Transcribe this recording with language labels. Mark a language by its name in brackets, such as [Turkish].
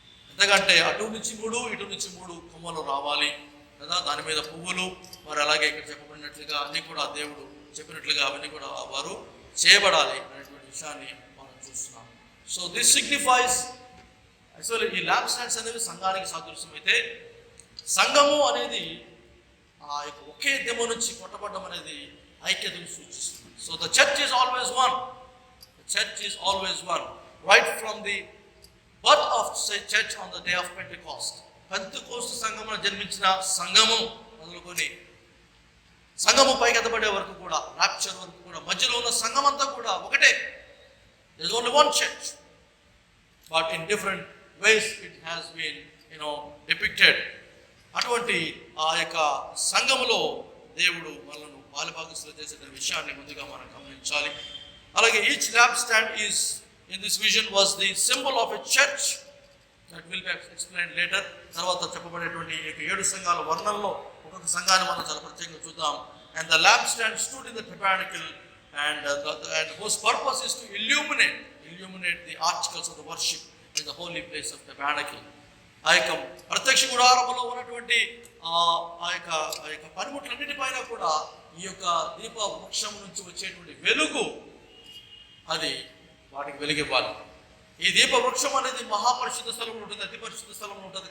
[Telugu] ఎందుకంటే అటు నుంచి 3 ఇటు నుంచి 3 కొమ్మలు రావాలి కదా, దాని మీద పువ్వులు, మరి అలాగే ఇక్కడ చెప్పబడినట్లుగా అన్నీ కూడా దేవుడు చెప్పినట్లుగా అవన్నీ కూడా వారు చేయబడాలి అనేటువంటి విషయాన్ని మనం చూస్తున్నాం. [English] so this signifies actually [Telugu] ఈ ల్యాంప్ స్టాండ్స్ అనేవి సంఘానికి సాదృశ్యం అయితే, సంఘము అనేది ఆ యొక్క ఒకే దెమ్మ నుంచి కొట్టబడడం అనేది ఐక్యతను సూచిస్తుంది. [English] So the church is always one. The church is always one. Right from the birth of church on the day of Pentecost. [Telugu] Pentecost సంఘమున జన్మించిన సంఘము మొదలుకొని సంఘము పైకెత్తబడే వరకు కూడా, రాప్చర్ వరకు కూడా, మధ్యలో ఉన్న సంఘం అంతా కూడా ఒకటే. [English] There is only one church. but in different ways it has been depicted. [Telugu] అటువంటి ఆ యొక్క సంఘములో దేవుడు మనల్ని బాలభాగస్తులు చేసే విషయాన్ని ముందుగా మనం గమనించాలి. [English] అలాగే each lampstand is in this vision was the symbol of a church that will be explained later. [Telugu] తర్వాత చెప్పబడేటువంటి ఈ 7 సంఘాల వర్ణనలో ఒక్కొక్క సంఘాన్ని మనం చాలా ప్రత్యేకంగా చూద్దాం. [English] And the lampstand stood in the tabernacle and whose purpose is to illuminate the articles of the worship in the holy place of tabernacle. [Telugu] ఆ యొక్క ప్రత్యక్ష గుడారములో ఉన్నటువంటి ఆ యొక్క పనిముట్లన్నిటిపైన కూడా ఈ యొక్క దీప వృక్షం నుంచి వచ్చేటువంటి వెలుగు అది వాటికి వెలిగివ్వాలి. ఈ దీప వృక్షం అనేది మహాపరిశుద్ధ స్థలంలో ఉంటుంది, అతి పరిశుద్ధ స్థలంలో ఉంటుంది.